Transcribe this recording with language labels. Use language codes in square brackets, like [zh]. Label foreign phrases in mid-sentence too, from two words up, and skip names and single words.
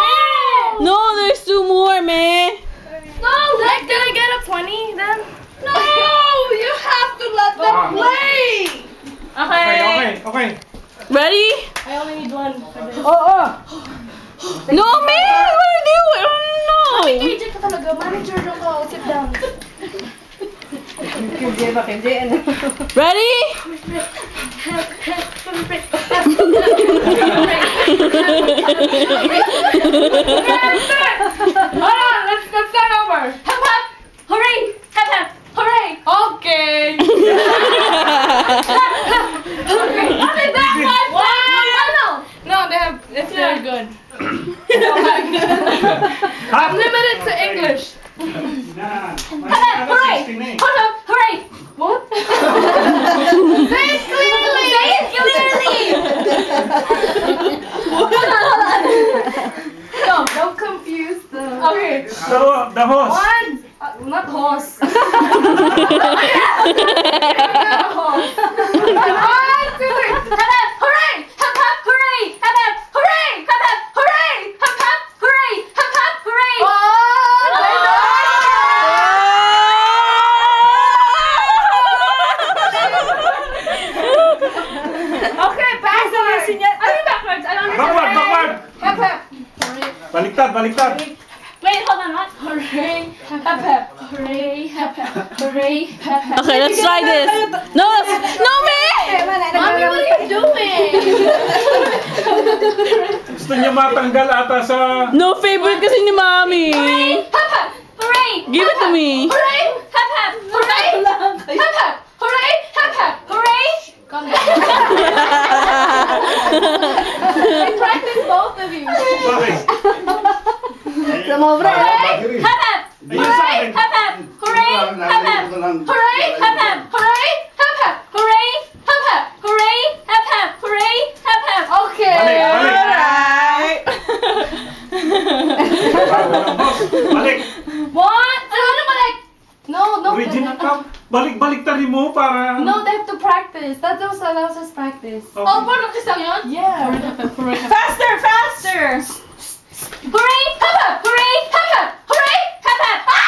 [en] No, there's 2 more, man. No! Like, did I get a 20 then? No! You have to let them play! Okay. Ready? I only need 1 for this. Oo. No, man. What are you doing? No. [tl] KJ ka talaga. Manager lang ka. [en] Sit down. Ready? Hold on, let's start over. Hap hap, hooray, hap hap, hooray. Okay. Okay, that one. Wow. No, they have It's very good. Hap! I'm limited to English. Yan. Hooray! Hold up! Hooray! What? Say it clearly! Say it clearly! Hold on. No, don't confuse the... Okay. The host. One! Not horse. One, two, three. Hap hap! Hooray! Hap hap! Hooray! Hap hap! Hooray! Hap hap! Hooray! Hap hap! Hooray! Hap hap! Hooray! Okay, backwards. I mean backwards. I don't understand. Backward! Hap hap. Baliktad! Wait, hold on. What? Hooray! Hap hap. Hooray! Hap hap. Hooray! Hap hap. Okay, let's try this. No, me! Mommy, what are you doing? [tl] Gusto niya matanggal ata sa... [en] No favorite [tl] kasi ni Mami. [en] Hap hap. Hooray! Give it to me. Hooray! Hap hap. Hooray! Hap hap. Hooray! Hap hap. Hooray! Calm down. I practice both of you. Bakit? Hooray! Hap hap. Hooray! Hap hap. Hooray! Hap hap. Hooray! Hap hap. Hooray! Hap hap. Hooray! Hap hap. Hooray! Hap hap. Hooray! Hap hap. Okay. Balik! One. [tl] Ano balik? [en] No. Original cup. [tl] Balik-baliktarin mo para... [en] No, they have to practice. That allows us practice. Okay. [tl] Oh, practice lang yun? [en] Yeah. Faster! Hooray! Hap hap! Hooray! Hap hap! Hooray! Hap hap!